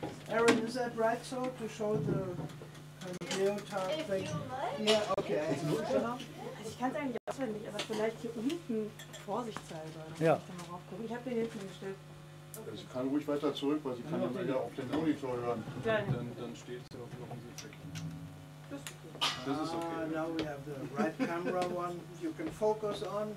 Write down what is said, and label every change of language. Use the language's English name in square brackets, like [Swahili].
[English] Aaron, is that right so to show the geotard thing? Like. Yeah, okay. [German] Also ich kann es eigentlich auswendig, aber vielleicht hier unten vorsichtshalber. Ja. Ich habe den hinten gestellt. Okay. Ja, sie kann ruhig weiter zurück, weil sie kann dann wieder auf den Monitor hören. Dann steht sie auf dem Sitzweg. Das ist okay. [English] Now we have the right camera one you can focus on.